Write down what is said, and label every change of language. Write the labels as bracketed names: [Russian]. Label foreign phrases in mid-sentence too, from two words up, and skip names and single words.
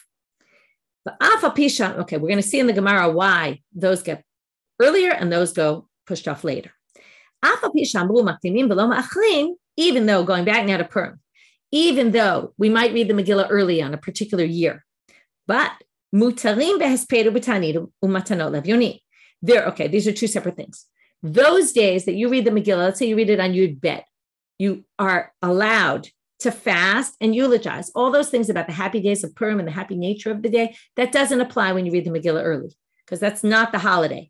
[English] Okay, we're going to see in the Gemara why those get earlier and those go pushed off later. Even though, going back now to Purim, even though we might read the Megillah early on a particular year, but [Hebrew] מותרים בהספד ובתענית ומתנות לאביונים. [English] These are two separate things. Those days that you read the Megillah, let's say you read it on Yud Bet, you are allowed to fast and eulogize all those things about the happy days of Purim and the happy nature of the day. That doesn't apply when you read the Megillah early, because that's not the holiday.